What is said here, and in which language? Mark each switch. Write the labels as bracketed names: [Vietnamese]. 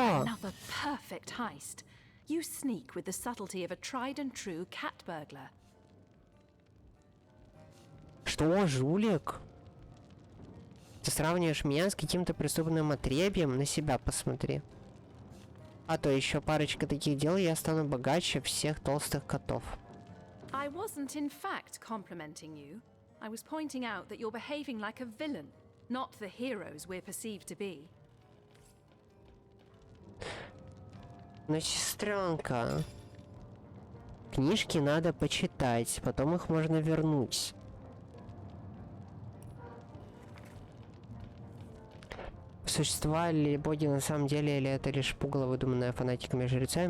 [English] Another perfect heist. You sneak with the subtlety of a tried and true cat burglar. [Russian] Что, жулик? Ты сравниваешь меня с каким-то преступным отребьем? На себя посмотри. А то еще парочка таких дел, и я стану богаче всех толстых котов. [English] I wasn't in fact complimenting you. I was pointing out that you're behaving like a villain, not the heroes we're perceived to be. [Russian] Но, сестренка, книжки надо почитать, потом их можно вернуть. Существовали ли боги на самом деле, или это лишь пугало, выдуманное фанатиками и жрецами?